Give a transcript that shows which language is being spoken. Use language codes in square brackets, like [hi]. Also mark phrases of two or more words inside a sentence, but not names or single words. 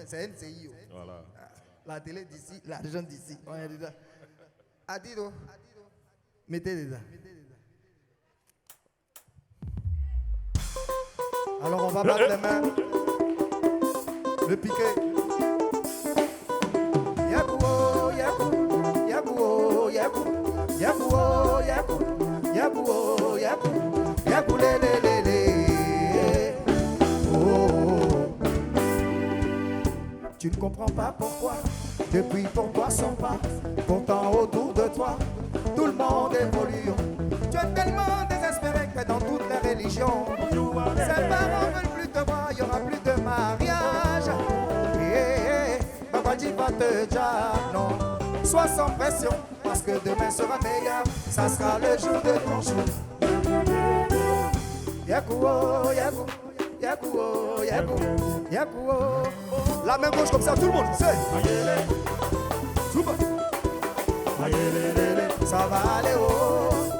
[fr] C'est NCI. Voilà. La télé d'ici, l'argent d'ici. On est dedans. Adido. Mettez dedans. Alors, on va battre les mains. Le piquet. Yabouo, yabou, yabouo, yabou, yabouo, yabou, yabouo, yabou, yabou, lé. Oh. Tu ne comprends pas pourquoi, depuis pour toi sans pas, pourtant autour de toi, tout le monde évolue. Tu es tellement désespéré que dans toutes les religions, ses parents veulent plus te voir, il n'y aura plus de mariage. Babadji va te dire non, sois sans pression, parce que demain sera meilleur, ça sera le jour de ton jour. Yakouo, yakou, yakouo, yakou, yakouo. La main gauche comme ça, tout le monde, c'est. Ça va aller haut.